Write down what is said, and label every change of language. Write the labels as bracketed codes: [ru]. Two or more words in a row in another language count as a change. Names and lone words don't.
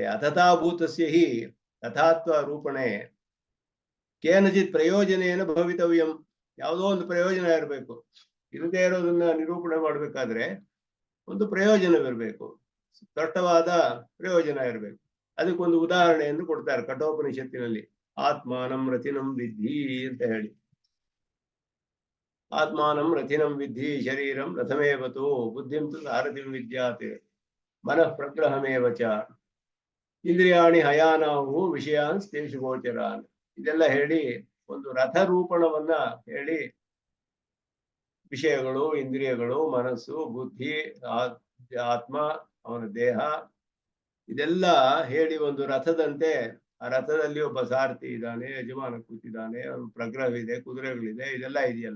[sa] ಅಥಥಾಭೂತಸ್ಯ ಹಿ ತಥಾತ್ವ ರೂಪಣೆ ಕೇನಚಿತ್ ಪ್ರಯೋಜನೇನ ಭವಿತವ್ಯಂ. [kn] ಯಾವುದೋ ಒಂದು ಪ್ರಯೋಜನ ಇರಬೇಕು. ಇಲ್ಲದೆ ಇರೋದನ್ನ ನಿರೂಪಣೆ ಮಾಡ್ಬೇಕಾದ್ರೆ ಒಂದು ಪ್ರಯೋಜನವಿರ್ಬೇಕು, ದಟ್ಟವಾದ ಪ್ರಯೋಜನ ಇರಬೇಕು. ಅದಕ್ಕೊಂದು ಉದಾಹರಣೆಯನ್ನು ಕೊಡ್ತಾರೆ ಕಠೋಪನಿಷತ್ತಿನಲ್ಲಿ. [sa] ಆತ್ಮಾನಂ ರಥಿನಂ ವಿದ್ಧಿ [kn] ಅಂತ ಹೇಳಿ. [sa] ಆತ್ಮಾನಂ ರಥಿನಂ ವಿದ್ಧಿ ಶರೀರಂ ರಥಮೇವತು ಬುದ್ಧಿಂ ತು ಸಾರಥಿಂ ವಿದ್ಯಾತ್ ಮನಃ ಪ್ರಗ್ರಹಮೇವ ಚ ಇಂದ್ರಿಯಾಣಿ ಹಯಾನಾವು ವಿಷಯಾನ್ ತೇಷು ಗೋಚರಾನ್. [kn] ಇದೆಲ್ಲ ಹೇಳಿ ಒಂದು ರಥ ರೂಪಣವನ್ನ ಹೇಳಿ, ವಿಷಯಗಳು, ಇಂದ್ರಿಯಗಳು, ಮನಸ್ಸು, ಬುದ್ಧಿ, ಆತ್ಮ, ಅವನ ದೇಹ, ಇದೆಲ್ಲ ಹೇಳಿ ಒಂದು ರಥದಂತೆ. ಆ ರಥದಲ್ಲಿ ಒಬ್ಬ ಸಾರಥಿ ಇದ್ದಾನೆ, ಯಜಮಾನ ಕೂತಿದ್ದಾನೆ, ಅವನ ಪ್ರಗ್ರಹವಿದೆ, ಕುದುರೆಗಳಿದೆ, ಇದೆಲ್ಲ ಇದೆಯಲ್ಲ.